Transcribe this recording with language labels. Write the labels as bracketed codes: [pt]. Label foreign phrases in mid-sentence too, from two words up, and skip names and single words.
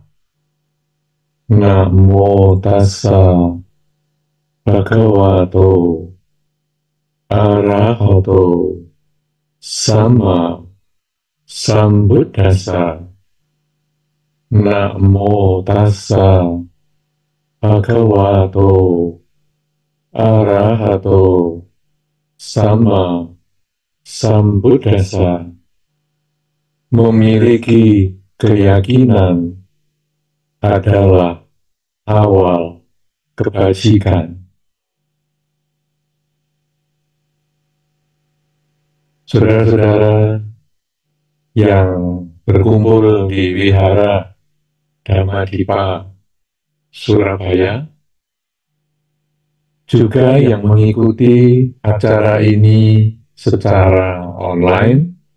[pi] Namo tassa bhagavato arahato sama sambuddhassa. Namo tassa bhagavato arahato sama sambuddhassa. [id] Memiliki keyakinan adalah awal kebajikan. Saudara-saudara yang berkumpul di Wihara Dhammadippa Surabaya, juga yang mengikuti acara ini secara online,